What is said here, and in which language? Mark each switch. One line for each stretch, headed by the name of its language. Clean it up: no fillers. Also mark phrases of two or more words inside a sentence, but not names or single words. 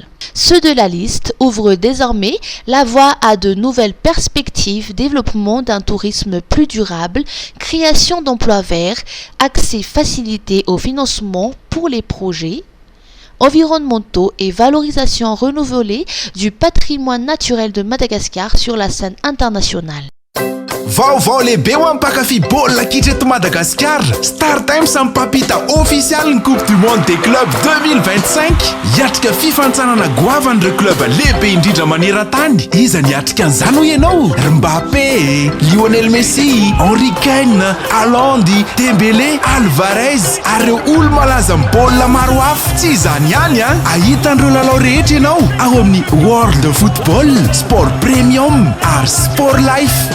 French: Ceux de la liste ouvrent désormais la voie à de nouvelles perspectives, développement d'un tourisme plus durable, création d'emplois verts, accès facilité au financement pour les projets environnementaux et valorisation renouvelée du patrimoine naturel de Madagascar sur la scène internationale.
Malagasy: Vaovao lehibe ho ampakafy baolina kitra eto Madagasikara. Star Times mipampita official ny Coupe du Monde des clubs 2025. Hiatrika fifantsarana goavan'ireo club lehibe indrindra maneran-tany. Iza ny hiatrika an'izany ho ianao? Mbappé, Lionel Messi, Henry Kane, Haaland, Dembélé, Alvarez ary ireo olo malaza amin'ny baolina maro hafa. Tsy izany ihany a, ahitan'ireo lalao rehetra ianao ao amin'ny World Football, Sport Premium ary Sport Life.